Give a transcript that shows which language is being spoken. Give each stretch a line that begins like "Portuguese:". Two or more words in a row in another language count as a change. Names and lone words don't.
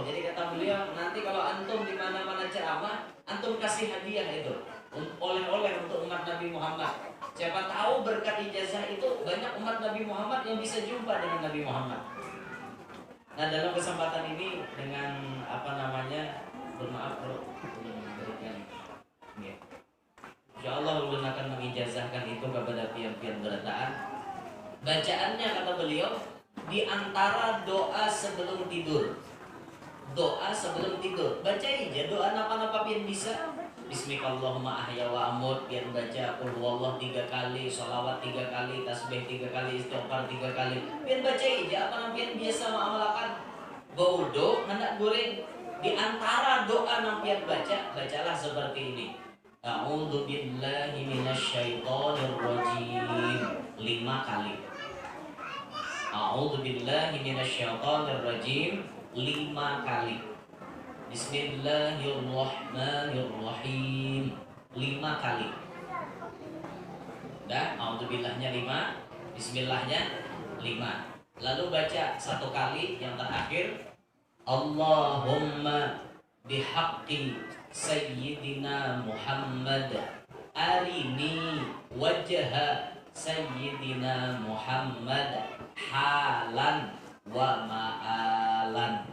Indonesian: Jadi kata beliau, nanti kalau antum di mana-mana ceramah, antum kasih hadiah itu, oleh-oleh untuk umat Nabi Muhammad. Siapa tahu berkat ijazah itu banyak umat Nabi Muhammad yang bisa jumpa dengan Nabi Muhammad. Nah dalam kesempatan ini dengan bermaaf bro, berikan.
Arabic: إن شاء الله
Indonesian: ulun akan mengijazahkan itu kepada pian-pian berataan. Bacaannya kata beliau di antara doa sebelum tidur. Doa sebelum tidur. Baca aja doa apa-apa pian bisa.
Arabic: بسم الله الرحمن الرحيم أحيا وأموت,
Indonesian: pian baca
Arabic: قل هو الله
Indonesian: 3 kali, sholawat 3 kali, tasbih 3 kali, istighfar 3 kali. Pian baca aja apa pian biasa mengamalkan. Baudo hendak goreng. Di antara doa yang pian bacalah seperti ini.
Arabic: أعوذ بالله من الشيطان الرجيم 5 kali. أعوذ بالله من الشيطان الرجيم 5 kali. بسم الله الرحمن الرحيم 5 kali.
Indonesian: Dah, a'udzubillahnya 5, bismillahnya 5. Lalu baca 1 kali yang terakhir,
Arabic: اللهم بحق سيدنا محمد أرني وجه سيدنا محمد حالا ومآلا.